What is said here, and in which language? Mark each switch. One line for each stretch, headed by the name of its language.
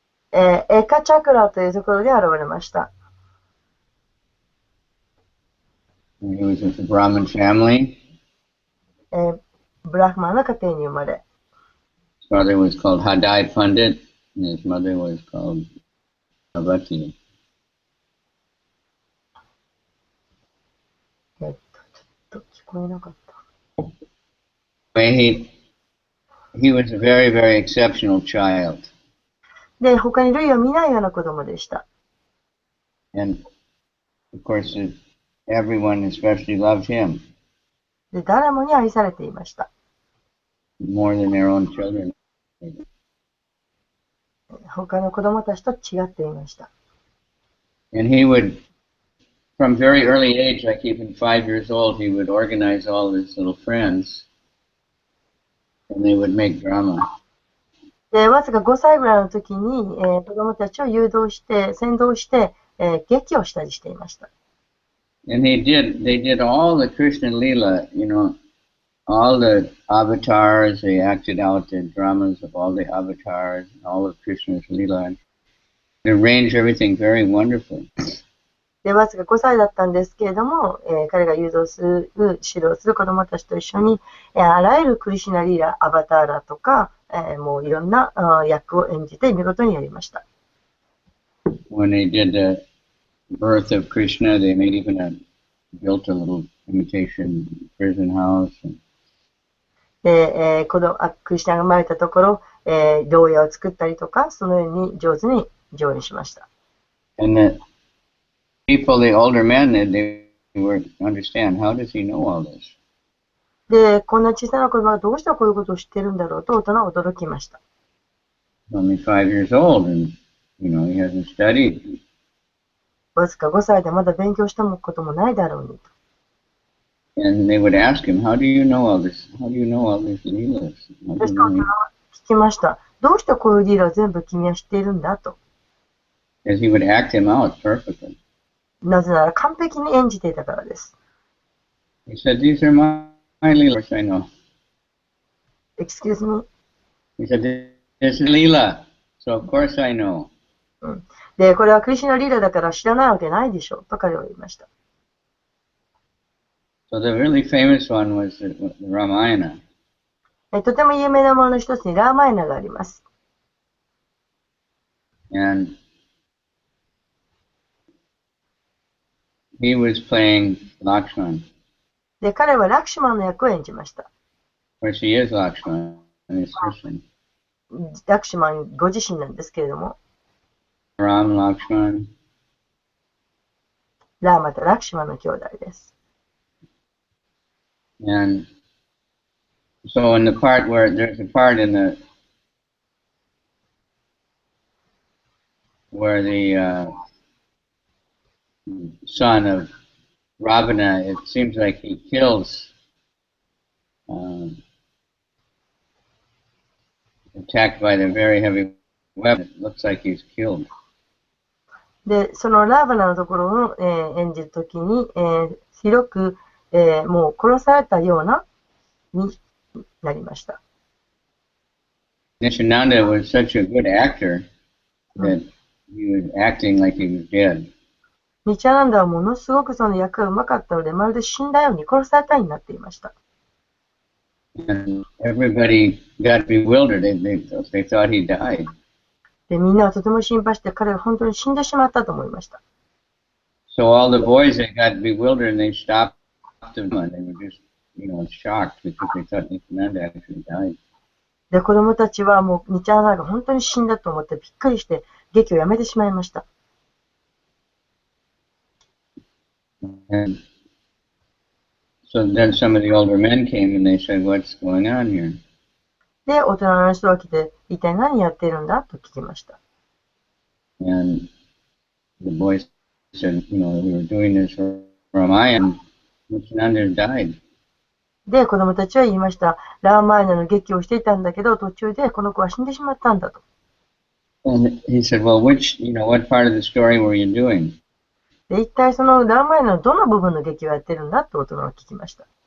Japanese: エカチャクラというところで現れました。
English: And he was with a Brahmin family.
Japanese: ブラフマンの家庭に生まれ、
English: His father was called Hadai Pandit, and his mother was called Parvati.
Japanese: ちょっと聞こえなかった。
English: He was a very, very exceptional child.
Japanese: で、他に類を見ないような子供でした。
English: And of course, everyone especially loved him
Japanese: で、誰もに愛されていました。
English: more than their own children.
Japanese: 他の子供たちと違っていました。
English: And he would, from very early age, like even 5 years old, he would organize all his little friends, and they would make drama.
Japanese: で、わずか5歳ぐらいの時に、子供たちを誘導して、先導して、劇をしたりしていました。
English: And they did all the Krishna Leela, all the avatars, they acted out the dramas of all the avatars, all of Krishna's Leela, and they arranged everything very wonderfully.
Japanese: で、わずか5歳だったんですけれども、彼が誘導する、指導する子供たちと一緒に、あらゆるクリシュナリーラ、アバターラとか、もういろんな役を演じて見事にやりました。
English: When they did the birth of Krishna, they built a little imitation prison house.
Japanese: で、クリシュナが生まれたところ、牢屋を作ったりとか、そのように上手に上演しました。
English: And the people, the older men, they were understand, how does he know all this?
Japanese: で、こんな小さな子供がどうしてこういうことを知ってるんだろうと大人は驚きました。
English: Only 5 years old, and he hasn't studied.
Japanese: わずか5歳でまだ勉強したこともないだろうに。
English: And they would ask him, how do you know all this? How do you know all these leelas?
Japanese: そして大人は聞きました。どうしてこういうリーラを全部君は知っているんだと。
English: Because he would act him out perfectly.
Japanese: なぜなら完璧に演じていたからです。
English: He said, these are my leelas, I know. Excuse me? He said, this is Leela, so of course I know.
Japanese: で、これはクリシュナリーラだから知らないわけないでしょうと彼は言いました。
English: So the really famous one was the Ramayana.
Japanese: とても有名なものの一つにラーマイナがあります。
English: And he was playing Lakshman.
Japanese: で、彼はラクシュマンの役を演じました。
English: Of course, he is Lakshman, and he's Krishna.
Japanese: ラクシュマンご自身なんですけれども、
English: Ram, Lakshman.
Japanese: ラーマとラクシュマンの兄弟です。
English: And so in the part there's a part where the son of Ravana, it seems like he kills, attacked by the very heavy weapon. It looks like he's killed.
Japanese: で、そのラーバナのところを、演じるときに、広く、もう殺されたようなになりました。
English: Nityananda was such a good actor that he was acting like he was dead.
Japanese: ニチャナンダはものすごくその役がうまかったので、まるで死んだように殺されたようになっていました。
English: And everybody got bewildered. They thought he died.
Japanese: で、みんなはとても心配して、彼が本当に死んでしまったと思いました。
English: So all the boys, they got bewildered and they stopped him and they were just, shocked because they thought Nityananda actually died.
Japanese: で、子供たちはもう、ニチャーナが本当に死んだと思ってびっくりして、劇をやめてしまいました。
English: And so then some of the older men came and they said, "What's going on here?"
Japanese: で、大人の人が来て、一体何やってるんだと聞きました。
English: And the boys said, "We were doing this for Ramayana, and Nityananda died."
Japanese: で、子供たちは言いました。ラーマーヤナの劇をしていたんだけど、途中でこの子は死んでしまったんだと。
English: And he said, "Well, what part of the story were you doing?"
Japanese: で、一体そのラーマーヤナのどの部分の劇をやってるんだと大人は聞きました。